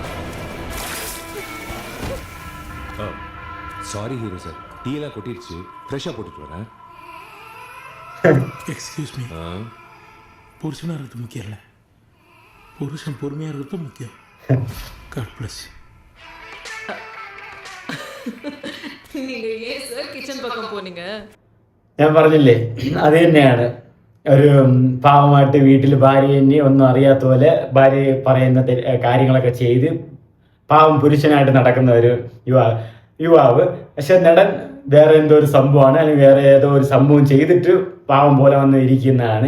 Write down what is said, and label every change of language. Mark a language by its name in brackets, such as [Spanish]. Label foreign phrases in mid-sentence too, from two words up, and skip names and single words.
[English] sorry hero [Tamil] சார், டீ எல்லாம் கொட்டிடுச்சு, ஃப்ரெஷ்ஷாக போட்டுட்டு வரேன். [English] excuse me. [Tamil] புருஷனாக இருக்கிறது முக்கியம் இல்லை, புருஷன் பொறுமையாக இருக்கிறது முக்கியம். [English] God bless. [Tamil] நீங்க ஏன் சார் கிச்சன் பக்கம் போனீங்க? [Malayalam] ഞാൻ പറഞ്ഞില്ലേ അത് തന്നെയാണ്. ഒരു പാവമായിട്ട് വീട്ടിൽ ഭാര്യ തന്നെ ഒന്നും അറിയാത്ത പോലെ ഭാര്യ പറയുന്ന കാര്യങ്ങളൊക്കെ ചെയ്ത് പാവം പുരുഷനായിട്ട് നടക്കുന്ന ഒരു യുവാവ്. പക്ഷെ നടൻ വേറെ എന്തോ ഒരു സംഭവമാണ്, അല്ലെങ്കിൽ വേറെ ഏതോ ഒരു സംഭവം ചെയ്തിട്ട് പാവം പോലെ വന്ന് ഇരിക്കുന്നതാണ്.